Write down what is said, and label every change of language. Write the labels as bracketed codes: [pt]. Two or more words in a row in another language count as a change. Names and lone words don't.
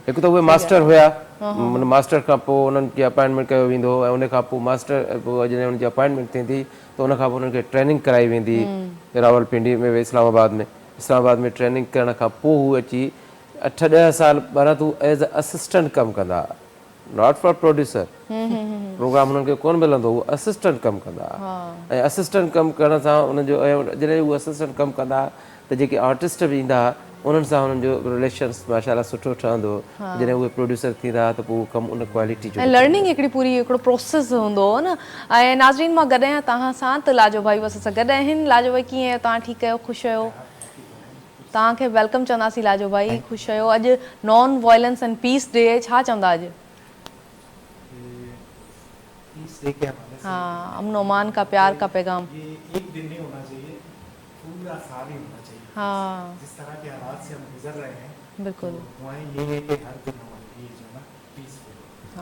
[sd] हिकु त उहे मास्टर हुया, मास्टर खां पोइ उन्हनि खे अपॉइंटमेंट कयो वेंदो, ऐं उन खां पोइ मास्टर जॾहिं उनजी अपॉइंटमेंट थींदी त उन खां पोइ उन्हनि खे ट्रेनिंग कराई वेंदी रावलपिंडी में, इस्लामाबाद में ट्रेनिंग करण खां पोइ हू अची 8-10 साल 12 तू [en] as a assistant [sd] कमु कंदा, [en] not for producer. [sd] प्रोग्राम उन्हनि खे कोन मिलंदो, उहो असिस्टेंट कमु कंदा। ऐं असिस्टेंट कमु करण सां उन्हनि जो जॾहिं उहे असिस्टेंट कमु कंदा त जेके आर्टिस्ट बि ईंदा उन्हनि सां हुननि जो रिलेशन्स माशाल्लाह सुठो ठहंदो। जॾहिं उहे प्रोड्यूसर थींदा त पोइ कमु उन क्वालिटी जो। ऐं लर्निंग हिकिड़ी पूरी हिकिड़ो प्रोसेस हूंदो हो न। ऐं नाज़रीन मां गॾु आहियां तव्हां सां त लाजो भाई बसि असां गॾु आहिनि। लाजो भाई कीअं आहियो तव्हां? ठीकु आहियो? ख़ुशि आहियो? तव्हांखे वेलकम चवंदासीं लाजो भाई। ख़ुशि आहियो? अॼु [en] non violence and peace day, [sd] छा चवंदा अॼु? [hi] हाँ, अमन ओमान का प्यार का पैगाम। ये एक दिन नहीं होना चाहिए, पूरा साल ही होना चाहिए। हाँ जिस तरह के हालात से हम गुजर रहे हैं, बिल्कुल। दुआएं ये है कि हर दिन हमारे लिए जो है ना पीसफुल।